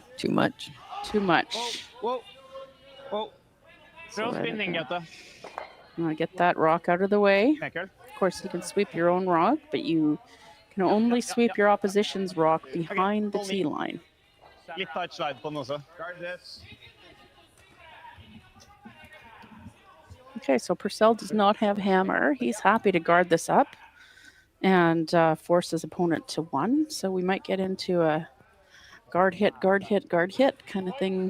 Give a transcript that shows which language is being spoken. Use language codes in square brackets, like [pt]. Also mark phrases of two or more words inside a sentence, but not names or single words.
[en] Too much. Too much. [no] Whoa. Prøv spinning, Gette. [en] I'm gonna get that rock out of the way. Mikkel. Of course, you can sweep your own rock, but you can only sweep your opposition's rock behind the tee line. [no] Litt [en] tight slide [no] på den også. [en] Guard this. Okay, so Purcell does not have hammer. He's happy to guard this up and force his opponent to 1. So we might get into a guard hit kind of thing.